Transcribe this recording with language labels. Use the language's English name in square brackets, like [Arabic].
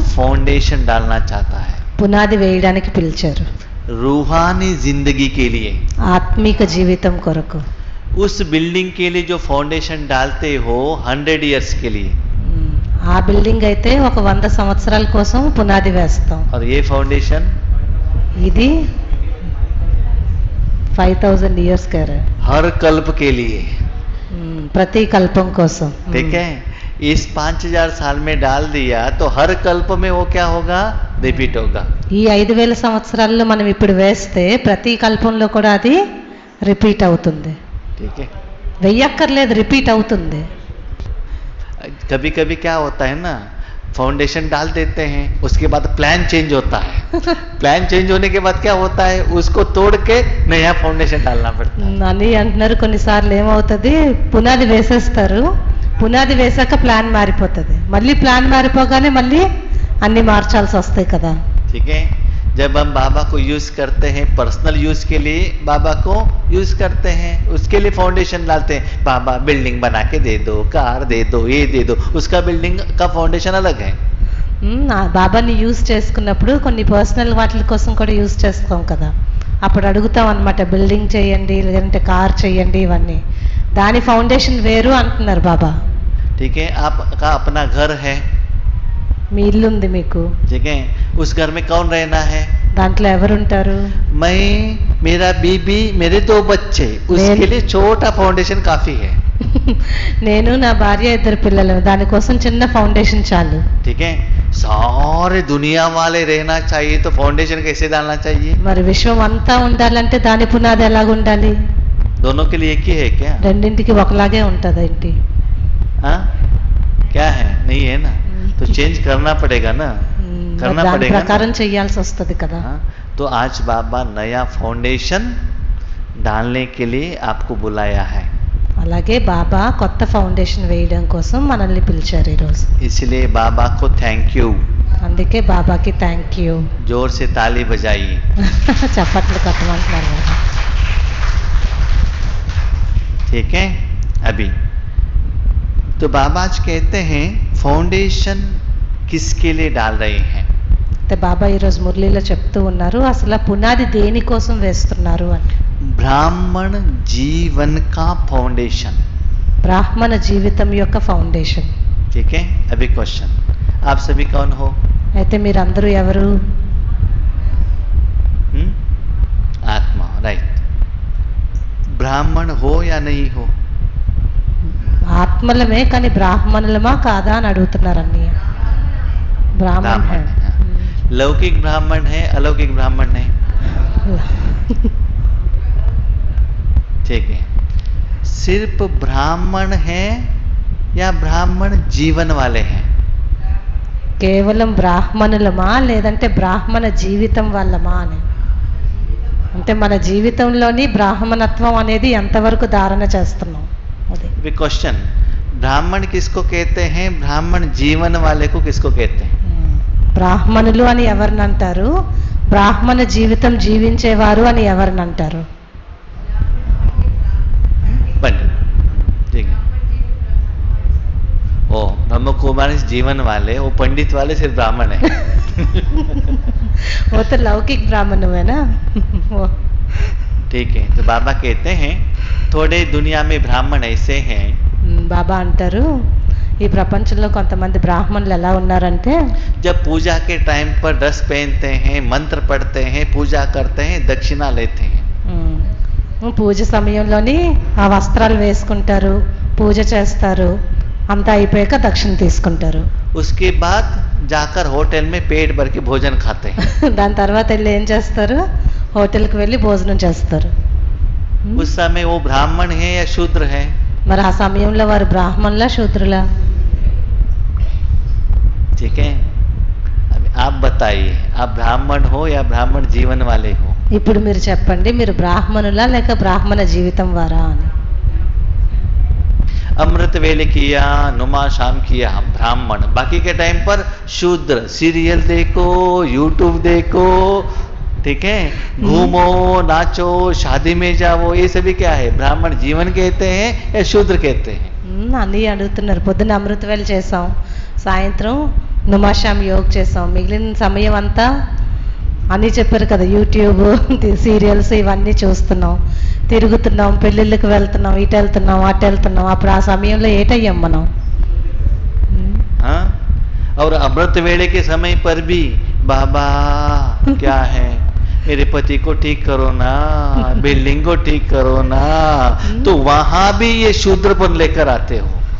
[Hindi] Foundation डालना चाहता है, [Telugu] పునాది వేయడానికి పిలిచారు. [Hindi] रूहानी जिंदगी के लिए, [Telugu] ఆత్మిక జీవితం కొరకు. [Hindi] उस बिल्डिंग के लिए जो फाउंडेशन डालते हो 100 इयर्स के लिए, [Telugu] ఆ బిల్డింగ్ అయితే ఒక 100 సంవత్సరాల కోసం పునాది వేస్తాం. [Hindi] और ये फाउंडेशन [Telugu] ఇది 5000 ఇయర్స్ కేర్, [Hindi] हर कल्प के लिए। [Telugu] ప్రతి కల్పం కోసం. [Hindi] ठीक है, इस 5000 साल में डाल दिया तो हर कल्प में वो क्या होगा? रिपीट होगा। [Telugu] ఈ 5000 సంవత్సరాల్లో మనం ఇప్పుడు వేస్తే ప్రతి కల్పంలో కూడా అది రిపీట్ అవుతుంది. [Hindi] ठीक है, [Telugu] వెయ్యక్కర్లేదు, రిపీట్ అవుతుంది. [Hindi] कभी कभी क्या होता है ना, फाउंडेशन डाल देते हैं, उसके बाद प्लान चेंज होता है। प्लान चेंज होने के बाद क्या होता है? उसको तोड़ के नया फाउंडेशन डालना पड़ता है। [Telugu] అని అంటున్నారు, కొన్నిసార్లు ఏమవుతుంది, పునాది వేసేస్తారు, పునాది వేసాక ప్లాన్ మారిపోతుంది, మళ్ళీ ప్లాన్ మారిపోగానే మళ్ళీ అన్ని మార్చాల్సి వస్తాయి కదా. [Hindi] ठीक है, जब हम बाबा को यूज करते हैं, पर्सनल यूज के लिए बाबा को यूज करते हैं, उसके लिए फाउंडेशन डालते हैं। बाबा बिल्डिंग बना के दे दो, कार दे दो, ये दे दो, उसका बिल्डिंग का फाउंडेशन अलग है। [Telugu] బాబాని యూజ్ చేసుకున్నప్పుడు కొన్ని పర్సనల్ వాటి కోసం కూడా యూజ్ చేసుకోం కదా, అప్పుడు అడుగుతాం అన్నమాట, బిల్డింగ్ చేయండి లేదంటే కార్ చేయండి, ఇవన్నీ దాని ఫౌండేషన్ వేరు అంటున్నారు బాబా. [Hindi] ठीक है, आपका अपना घर है, [Telugu] మీ ఇల్లు ఉంది మీకు, [Hindi] ठीक है, उस घर में कौन रहना है? [Telugu] దాంట్లో ఎవరుంటారు? [Hindi] मैं, मेरा बीबी, मेरे 2 बच्चे, उसके लिए छोटा फाउंडेशन काफी है। [Telugu] నేను, నా భార్య, 2 పిల్లలు, దానికోసం చిన్న ఫౌండేషన్ చాలు. [Hindi] ठीक है, सारे दुनिया वाले रहना चाहिए तो फाउंडेशन कैसे डालना चाहिए? [Telugu] మరి విశ్వం అంతా ఉండాలంటే దాని పునాది ఎలాగ ఉండాలి? [Hindi] दोनों के लिए एक ही है क्या? [Telugu] రెండింటికి ఒకలాగే ఉంటుంది ఏంటి? [Hindi] हाँ, क्या है? नहीं है ना, तो चेंज करना पड़ेगा ना, करना [Telugu] దాని [Hindi] पड़ेगा [Telugu] ప్రకారం [Hindi] ना? [Telugu] చేయాల్సి వస్తుంది కదా. [Hindi] हाँ, तो आज बाबा नया फाउंडेशन डालने के लिए आपको बुलाया है, [Telugu] అలాగే బాబా కొత్త ఫౌండేషన్ వేయడం కోసం మనల్ని పిలిచారు ఈరోజు. [Hindi] इसलिए बाबा को थैंक यू। [Telugu] అందుకే బాబాకి థ్యాంక్ యూ. [Hindi] जोर से ताली बजाइए। [Telugu] చప్పట్లు కొట్టమంటున్నారు కదా. [Hindi] ठीक है। अभी तो बाबा आज कहते हैं फाउंडेशन किसके लिए डाल रहे हैं? [Telugu] అయితే బాబా ఈరోజు మురళీలో చెప్తూ ఉన్నారు అసలు ఆ పునాది దేనికోసం వేస్తున్నారు అని. [Hindi] ब्राह्मण जीवन का फाउंडेशन। [Telugu] బ్రాహ్మణ జీవితం యొక్క ఫౌండేషన్. [Hindi] ठीक है। अभी क्वेश्चन, आप सभी कौन हो? [Telugu] అయితే మీరందరూ ఎవరు? [Hindi] आत्मा, राइट। ब्राह्मण हो या नहीं हो? [Telugu] ఆత్మలమే, కానీ బ్రాహ్మణులమా కాదా అని అడుగుతున్నారు అన్నయ్య. బ్రాహ్మణ [Hindi] ब्राह्मण है। लौकिक ब्राह्मण है, अलौकिक ब्राह्मण है? ठीक है। सिर्फ ब्राह्मण है या ब्राह्मण जीवन वाले हैं? [Telugu] కేవలం బ్రాహ్మణులమా లేదంటే బ్రాహ్మణ జీవితం వల్లమా అని. అంటే మన జీవితంలోని బ్రాహ్మణత్వం అనేది ఎంతవరకు ధారణ చేస్తున్నాం అది. [Hindi] क्वेश्चन, ब्राह्मण किसको कहते हैं? ब्राह्मण जीवन वाले को किसको कहते हैं? [Telugu] బ్రాహ్మణులు అని ఎవరిని అంటారు? బ్రాహ్మణ జీవితం జీవించేవారు అని ఎవరిని అంటారు? [Hindi] पंडित। ठीक है। ओ ब्रह्म कुमारी जीवन वाले, वो पंडित वाले सिर्फ ब्राह्मण है। वो तो लौकिक ब्राह्मण हुए ना वो। ठीक है। तो बाबा कहते हैं थोड़े दुनिया में ब्राह्मण ऐसे हैं, [Telugu] బాబా అంటారు ఈ ప్రపంచంలో కొంతమంది బ్రాహ్మణులు ఎలా ఉన్నారంటే [Hindi] जब पूजा के टाइम पर ड्रेस पहनते हैं, मंत्र पढ़ते हैं, पूजा करते हैं, दक्षिणा लेते हैं। [Telugu] పూజ సమయంలోని ఆ వస్త్రాలు వేసుకుంటారు, పూజ చేస్తారు, అంతా అయిపోయాక దక్షిణ తీసుకుంటారు. [Hindi] उसके बाद जाकर होटल में पेट भर के भोजन खाते हैं। [Telugu] దాని తర్వాత వెళ్ళి ఏం చేస్తారు? హోటల్కి వెళ్ళి భోజనం చేస్తారు. [Hindi] उस समय वो ब्राह्मण है या शूद्र है? [Telugu] మరి ఆ సమయంలో వారు బ్రాహ్మణులా శూద్రులా? [Hindi] ठीक है। अब आप बताइए, आप ब्राह्मण हो या ब्राह्मण जीवन वाले हो? [Telugu] ఇప్పుడు మీరు చెప్పండి, మీరు బ్రాహ్మణులా లేక బ్రాహ్మణ జీవితం వారా అని. [Hindi] अमृत वेले किया, नुमा शाम किया ब्राह्मण, बाकी के टाइम पर शूद्र। सीरियल देखो, यूट्यूब देखो, ठीक है, घूमो, नाचो, शादी में जाओ, ये सभी क्या है? ब्राह्मण जीवन कहते हैं या शूद्र कहते हैं? [Telugu] అన్నీ అడుగుతున్నారు. పొద్దున్న అమృతవేళ చేసాం, సాయంత్రం నుమాషాం యోగ్ చేసాం, మిగిలిన సమయం అంతా అన్నీ చెప్పారు కదా, యూట్యూబ్, సీరియల్స్ ఇవన్నీ చూస్తున్నాం, తిరుగుతున్నాం, పెళ్ళిళ్ళకి వెళ్తున్నాం, ఇటు వెళ్తున్నాం, అటు వెళ్తున్నాం. అప్పుడు ఆ సమయంలో ఏటయ్యాం మనం? [Hindi] हाँ? और अमृत वेले के समय पर भी बाबा क्या है, मेरे पति को ठीक करो ना, बिल्डिंग को ठीक करो ना, तो वहां भी ये शूद्रपन लेकर आते हो।